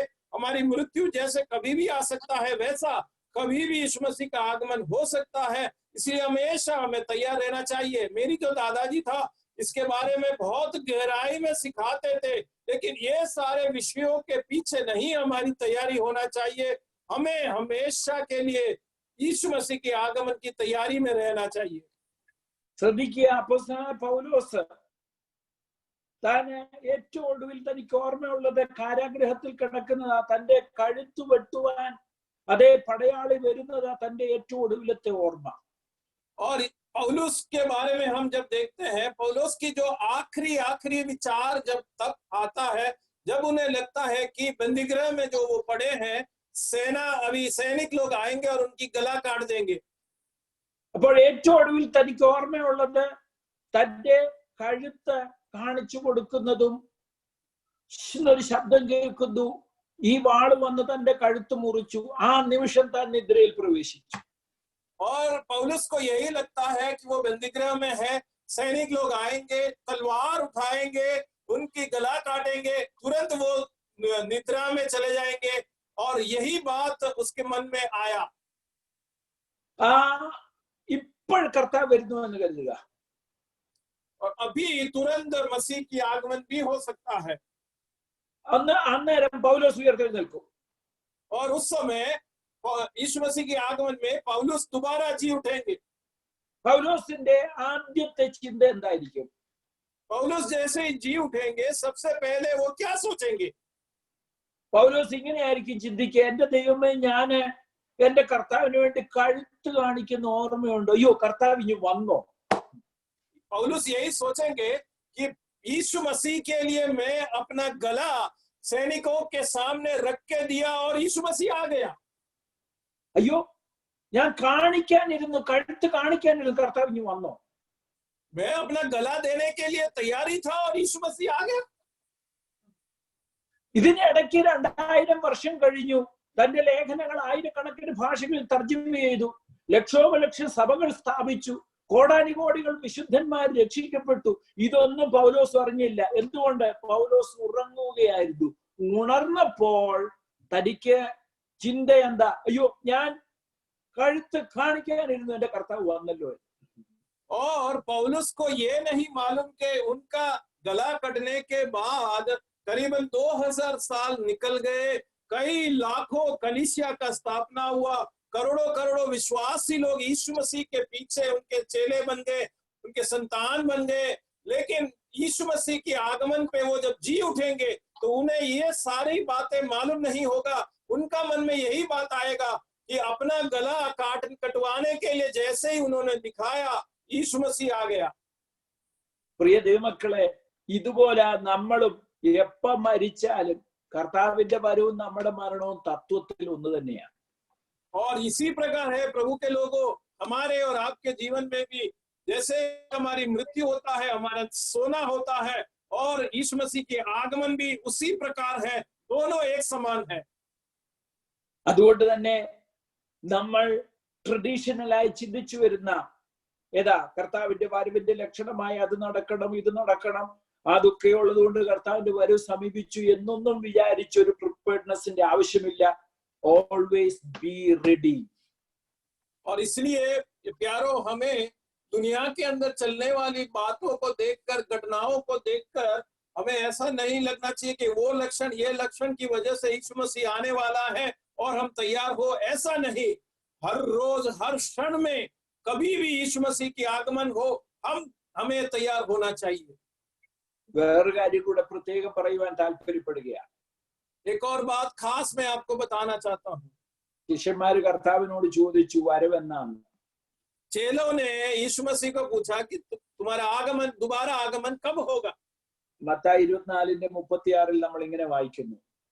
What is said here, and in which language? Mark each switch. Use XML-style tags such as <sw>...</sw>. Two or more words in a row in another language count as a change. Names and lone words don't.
<hi>हमारी मृत्यु जैसे कभी भी आ सकता है, वैसा कभी भी यीशु मसीह का आगमन हो सकता है, इसलिए हमेशा हमें तैयार रहना चाहिए। मेरी जो दादाजी था इसके बारे में बहुत गहराई में सिखाते थे, लेकिन ये सारे विषयों के पीछे नहीं हमारी तैयारी होना चाहिए। हमें हमेशा के लिए यीशु मसीह के आगमन की तैयारी में रहना चाहिए।</hi> <ml>ശ്രദ്ധിക്കുക, അപ്പോസ്തലനായ പൗലോസ് താന് ഏറ്റവും ഒടുവിൽ തനിക്ക് ഓർമ്മയുള്ളത് കാരാഗ്രഹത്തിൽ കിടക്കുന്നതാ, തന്റെ കഴുത്തു വെട്ടുവാൻ അതേ പടയാളി വരുന്നതാ തന്റെ ഏറ്റവും ഒടുവിലത്തെ ഓർമ്മ.</ml> <hi>और पौलुस के बारे में हम जब देखते हैं, पौलुस की जो आखिरी विचार जब तब आता है जब उन्हें लगता है कि बंदीगृह में जो वो पड़े हैं, सैनिक लोग आएंगे और उनकी गला काट देंगे।</hi> <ml>അപ്പോൾ ഏറ്റവും ഒടുവിൽ തനിക്ക് ഓർമ്മയുള്ളത് തന്റെ കഴുത്ത് കാണിച്ചു കൊടുക്കുന്നതും ഒരു ശബ്ദം കേൾക്കുന്നു, ഈ വാള് വന്ന് തന്റെ കഴുത്ത് മുറിച്ചു, ആ നിമിഷം താൻ നിദ്രയിൽ പ്രവേശിച്ചു.</ml> <hi>और पौलुस को यही लगता है कि वो बंदीगृह में है, सैनिक लोग आएंगे, तलवार उठाएंगे, उनकी गला काटेंगे, तुरंत वो निद्रा में चले जाएंगे, और यही बात उसके मन में आया।</hi> <ml>ഇപ്പോൾ കർത്താവ് വരുന്നു എന്ന് കരുതുക,</ml> <hi>और अभी तुरंत मसीह की आगमन भी हो सकता है।</hi> <ml>അന്നേരം പൗലോസ് ഉയർത്തെഴുന്നേൽക്കും.</ml> <hi>और उस समय यीशु मसीह के आगमन में पौलुस दोबारा जी उठेंगे।</hi> <ml>പൗലോസിന്റെ ആദ്യത്തെ ചിന്ത എന്തായിരിക്കും?</ml> <hi>पौलुस जैसे ही जी उठेंगे, सबसे पहले वो क्या सोचेंगे?</hi> <ml>പൗലോസ് ഇങ്ങനെയായിരിക്കും ചിന്തിക്കുക, എന്റെ ദൈവമേ, ഞാന് എന്റെ കർത്താവിന് വേണ്ടി കഴുത്ത് കാണിക്കുന്ന ഓർമ്മയുണ്ടോ? അയ്യോ, കർത്താവ് ഇനി വന്നോ?</ml> <hi>पौलुस यही सोचेंगे कि यीशु मसीह के लिए मैं अपना गला सैनिकों के सामने रख के दिया और यीशु मसीह आ गया।</hi> <ml>അയ്യോ, ഞാൻ കാണിക്കാനിരുന്നു, കഴുത്ത് കാണിക്കാനിരുന്നു, കർത്താവ് ഇനി വന്നോ?</ml> <hi>मैं अपना गला देने के लिए तैयारी था और यीशु मसीह आ गया।</hi> <ml>ഇതിനിടയ്ക്ക് 2000 വർഷം കഴിഞ്ഞു, തന്റെ ലേഖനങ്ങൾ ആയിരക്കണക്കിന് ഭാഷകളിൽ തർജ്ജമ ചെയ്തു, ലക്ഷോപലക്ഷം സഭകൾ സ്ഥാപിച്ചു, കോടാനുകോടികൾ വിശുദ്ധന്മാർ രക്ഷിക്കപ്പെട്ടു. ഇതൊന്നും പൗലോസ് അറിഞ്ഞില്ല. എന്തുകൊണ്ട്? പൗലോസ് ഉറങ്ങുകയായിരുന്നു. ഉണർന്നപ്പോൾ തനിക്ക് ചിന്ത എന്താ? അയ്യോ, ഞാൻ കഴുത്ത് കാണിക്കാനിരുന്നു, എന്റെ കർത്താവ് വന്നല്ലോ.</ml> <hi>और पौलुस को ये नहीं मालूम कि उनका गला कटने के बाद करीबन 2000 साल निकल गए, कई लाखों कलीसिया का स्थापना हुआ, करोड़ों विश्वासी लोग यीशु मसीह के पीछे उनके चेले बन गए, उनके संतान बन गए। लेकिन यीशु मसीह के आगमन पे वो जब जी उठेंगे तो उन्हें ये सारी बातें मालूम नहीं होगा। उनका मन में यही बात आएगा कि अपना गला कटवाने के लिए जैसे ही उन्होंने दिखाया, यीशु मसीह आ गया।</hi> <ml>പ്രിയ ദൈവമക്കളെ, ഇതുപോലെ നമ്മളും എപ്പം മരിച്ചാലും കർത്താവിന്റെ വരവും നമ്മുടെ മരണവും തത്വത്തിൽ ഒന്ന് തന്നെയാണ്.</ml> <hi>और इसी प्रकार है प्रभु के लोगों, हमारे और आपके जीवन में भी जैसे हमारी मृत्यु होता है, हमारा सोना होता है, और यीशु मसीह के आगमन भी उसी प्रकार है, दोनों एक समान है।</hi> <ml>അതുകൊണ്ട് തന്നെ നമ്മൾ ട്രഡീഷണലായി ചിന്തിച്ചു വരുന്ന ഏതാ കർത്താവിന്റെ വരവിന്റെ ലക്ഷണമായി അത് നടക്കണം, ഇത് നടക്കണം, അതൊക്കെ ഉള്ളത് കൊണ്ട് കർത്താവിന്റെ വരവ് സമീപിച്ചു എന്നൊന്നും വിചാരിച്ചൊരു പ്രിപ്പയർഡ്നെസിന്റെ ആവശ്യമില്ല.</ml> <en>Always be ready.</en> <hi>और इसलिए प्यारो, हमें दुनिया के अंदर चलने वाली बातों को देखकर, घटनाओं को देखकर हमें ऐसा नहीं लगना चाहिए कि वो लक्षण, ये लक्षण की वजह से यीशु मसीह आने वाला है और हम तैयार हो। ऐसा नहीं, हर रोज हर क्षण में कभी भी यीशु मसीह की आगमन हो, हमें तैयार होना चाहिए।</hi> <ml>വേറൊരു കാര്യം കൂടെ പ്രത്യേകം പറയുവാൻ താല്പര്യപ്പെടുകയാണ്.</ml> <hi>एक और बात खास मैं आपको बताना चाहता हूँ।</hi> <ml>ശിഷ്യന്മാര് കർത്താവിനോട് ചോദിച്ചു, വരവെന്നാണ്?</ml> <hi>चेलों ने यीशु मसीह को पूछा कि तुम्हारा आगमन, दोबारा आगमन कब होगा?</hi> <ml>മത്തായി 24:36 നമ്മൾ ഇങ്ങനെ വായിക്കുന്നു.</ml>